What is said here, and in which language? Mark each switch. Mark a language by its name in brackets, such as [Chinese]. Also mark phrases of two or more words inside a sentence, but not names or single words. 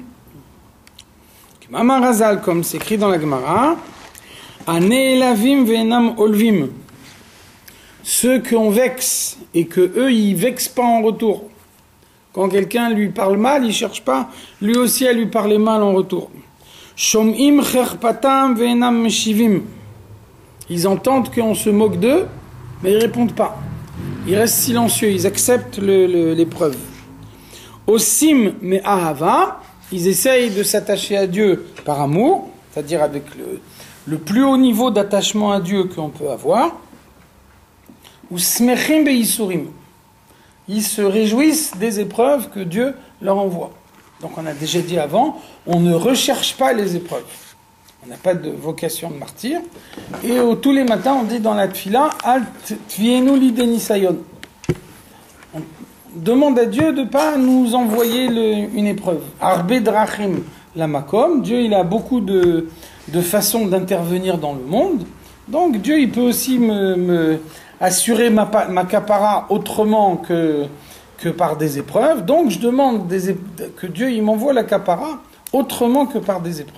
[Hebrew] מאמר חז"ל, [French] comme c'est écrit dans la Gemara, [Hebrew] הנעלבים ואינם עולבים. [French] Ceux qu'on vexe et que eux ils vexent pas en retour. Quand quelqu'un lui parle mal, il cherche pas lui aussi à lui parler mal en retour. [Hebrew] שומעים חרפתם ואינם משיבים. [French] Ils entendent qu'on se moque d'eux, mais ils répondent pas. Ils restent silencieux, ils acceptent l'épreuve. [Hebrew] עושים מאהבה. [French] Ils essayent de s'attacher à Dieu par amour, c'est-à-dire avec le plus haut niveau d'attachement à Dieu qu'on peut avoir. [Hebrew] ושמחים ביסורים. [French] Ils se réjouissent des épreuves que Dieu leur envoie. Donc on a déjà dit avant, on ne recherche pas les épreuves. On n'a pas de vocation de martyr. Et tous les matins, on dit dans la tfila, [Hebrew] אל תביאנו לידי נסיון. [French] On demande à Dieu de ne pas nous envoyer une épreuve. [Hebrew] הרבה דרכים למקום. [French] Dieu, il a beaucoup de façons d'intervenir dans le monde. Donc Dieu, il peut aussi me assurer ma kapara autrement que par des épreuves. Donc je demande que Dieu, il m'envoie la kapara autrement que par des épreuves.